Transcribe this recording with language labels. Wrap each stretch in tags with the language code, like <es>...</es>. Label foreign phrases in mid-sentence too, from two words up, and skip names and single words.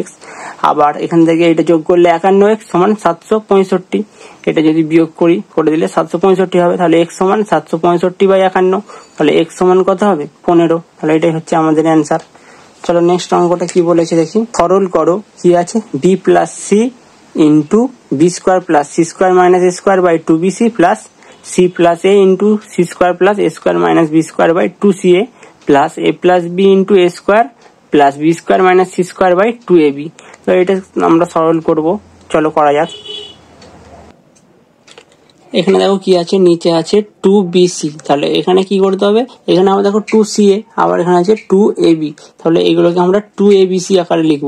<bn>আবার এখান থেকে এটা যোগ করলে 51x সমান 765। এটা যদি বিয়োগ করে দিলে 765 হবে। তাহলে x সমান 765/51, তাহলে x সমান কত হবে 15। তাহলে এটাই হচ্ছে আমাদের অ্যান্সার। চলো নেক্সট অঙ্কটা কি বলেছে দেখি। সরল করো কি আছে, b + c * b² + c² - a²/2bc + c + a * c² + a² - b²/2ca + a + b * a² + b² - c²/2ab। তো এটা আমরা সরল করব, চলো করা যাক। এখানে দেখো কি আছে, নিচে আছে 2bc, তাহলে এখানে কি করতে হবে, এখানে আমরা দেখো 2ca, আবার এখানে আছে 2ab, তাহলে এগুলোকে আমরা 2abc আকারে লিখবো।</bn>